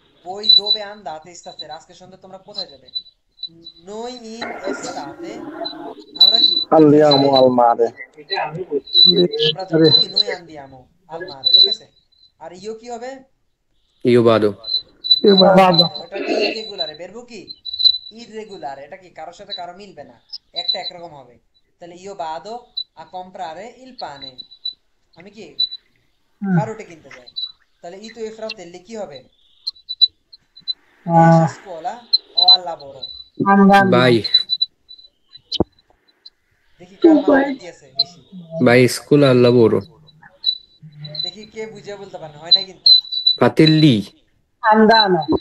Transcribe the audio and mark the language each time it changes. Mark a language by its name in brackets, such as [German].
[Italian] Voi dove andate stasera? [Bangla] আজকে সন্ধ্যা তোমরা কোথায় যাবে? Noi in estate আমরা কি [Italian] andiamo [Bangla] গ্রীষ্মে [Italian] al mare, [Bangla] আমরা যাবো কি [Italian] noi andiamo al mare, [Bangla] ঠিক আছে? আর ইও কি হবে? [Italian] Io vado. [Bangla] এটা কি ইররেগুলার বেরবো কি ইররেগুলার, এটা কি কারোর সাথে কারো মিলবে না, একটা একরকম হবে। তাহলে [Italian] io vado a comprare il pane, [Bangla] আমি কি পাউরুটি কিনতে যাই। তাহলে [Italian] i tuoi fratelli [Bangla] কি হবে? [Italian] Esci a scuola o al lavoro? Vai. [Bangla] দেখি কার মাথা বুদ্ধি আছে বেশি, [Italian] Vai a scuola al lavoro. [Bangla] দেখি কে বুঝে বলতে পারে না, হয় না কিন্তু। [Italian] Fratelli. Andano.